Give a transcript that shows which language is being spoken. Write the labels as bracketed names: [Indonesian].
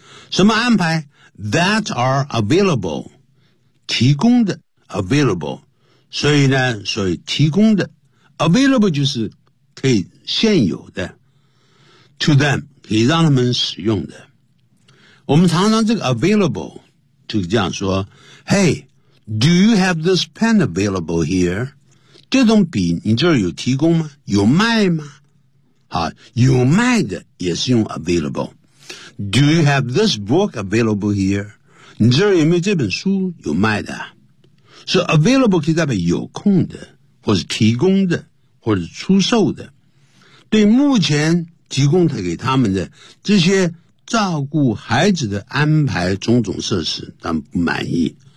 [Chinese] 什么安排 ? [English] that are available, [Chinese] 提供的 available, 所以提供的Available 就是可以现有的 [English] To them [Chinese] 可以让他们使用的，我们常常这个 available 就这样说 [English] Hey, do you have this pen available here? [Chinese] 这种笔你这儿有提供吗？有卖吗？好，有卖的也是用 [English] available Do you have this book available here? [Chinese] 你这儿有没有这本书有卖的？所以 available 可以代表有空的或是提供的或者出售的，对目前提供给他们的这些照顾孩子的安排种种设施他们不满意。